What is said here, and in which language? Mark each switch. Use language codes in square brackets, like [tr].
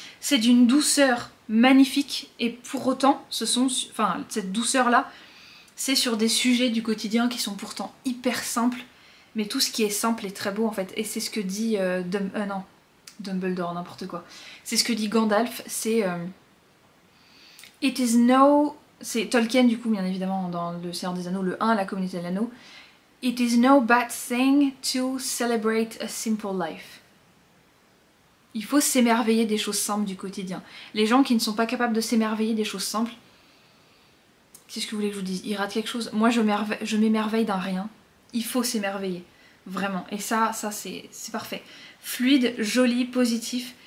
[fr] C'est d'une douceur magnifique et pour autant, cette douceur-là, c'est sur des sujets du quotidien qui sont pourtant hyper simples. Mais tout ce qui est simple est très beau en fait. Et c'est ce que dit... Dumbledore, n'importe quoi. C'est ce que dit Gandalf, c'est... [en] It is no... [fr] C'est Tolkien du coup bien évidemment dans le Seigneur des Anneaux, le 1, la communauté de l'anneau. [en] It is no bad thing to celebrate a simple life. [fr] Il faut s'émerveiller des choses simples du quotidien. Les gens qui ne sont pas capables de s'émerveiller des choses simples, qu'est-ce que vous voulez que je vous dise? Ils ratent quelque chose. Moi je m'émerveille d'un rien. Il faut s'émerveiller. Vraiment. Et ça c'est parfait. Fluide, joli, positif.